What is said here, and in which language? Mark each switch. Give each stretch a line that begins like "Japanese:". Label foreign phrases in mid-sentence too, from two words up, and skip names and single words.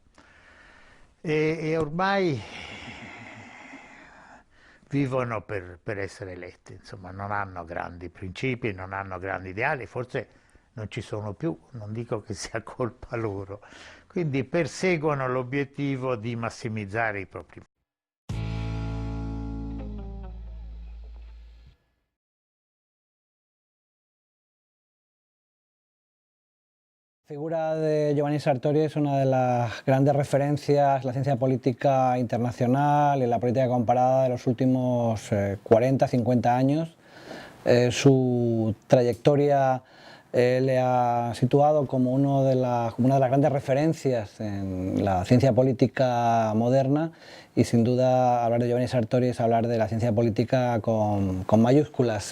Italian: E ormai vivono per essere eletti, insomma, non hanno grandi principi, non hanno grandi ideali, forse non ci sono più, non dico che sia colpa loro, quindi perseguono l'obiettivo di massimizzare i propri voti.
Spanish: La figura de Giovanni Sartori es una de las grandes referencias en la ciencia política internacional y en la política comparada de los últimos 40, 50 años. Su trayectoria le ha situado como una de las grandes referencias en la ciencia política moderna, y sin duda hablar de Giovanni Sartori es hablar de la ciencia política con mayúsculas.